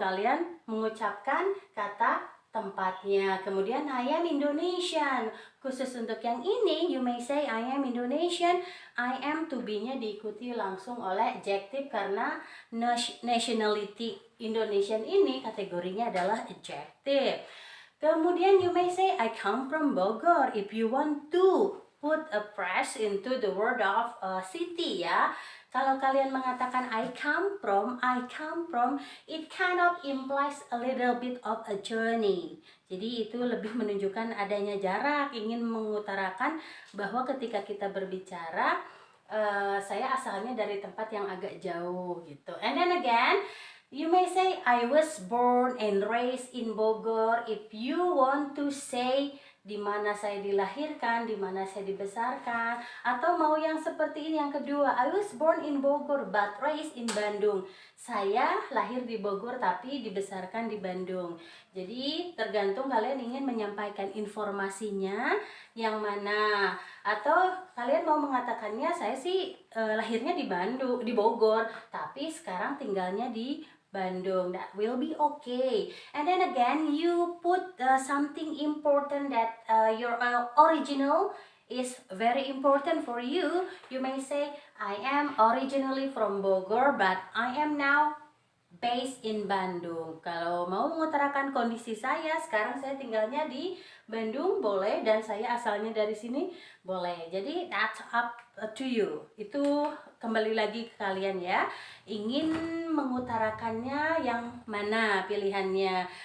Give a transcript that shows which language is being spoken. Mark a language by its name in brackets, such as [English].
[Indonesian] Kalian mengucapkan kata tempatnya. [English] Kemudian I am Indonesian. [Indonesian] Khusus untuk yang ini, [English] you may say I am Indonesian. [Indonesian] I am to be-nya diikuti langsung oleh adjective karena nationality Indonesian ini kategorinya adalah adjective. [English] Kemudian you may say I come from Bogor. If you want to put a press into the word of city ya. [Indonesian] Kalau kalian mengatakan [English] I come from, it kind of implies a little bit of a journey. [Indonesian] Jadi itu lebih menunjukkan adanya jarak, ingin mengutarakan bahwa ketika kita berbicara, saya asalnya dari tempat yang agak jauh gitu. [English] And then again, you may say I was born and raised in Bogor. If you want to say [Indonesian] di mana saya dilahirkan, di mana saya dibesarkan, atau mau yang seperti ini yang kedua, [English] I was born in Bogor but raised in Bandung. [Indonesian] Saya lahir di Bogor tapi dibesarkan di Bandung. Jadi tergantung kalian ingin menyampaikan informasinya yang mana, atau kalian mau mengatakannya saya sih lahirnya di Bandung, di Bogor, tapi sekarang tinggalnya di Bandung. [English] That will be okay. And then again, you put something important that your original is very important for you. You may say, I am originally from Bogor, but I am now based in Bandung. [Indonesian] Kalau mau mengutarakan kondisi saya, sekarang saya tinggalnya di Bandung, boleh, dan saya asalnya dari sini, boleh. Jadi [English] that's up to you. [Indonesian] Itu kembali lagi ke kalian ya. Ingin mengutarakannya yang mana pilihannya?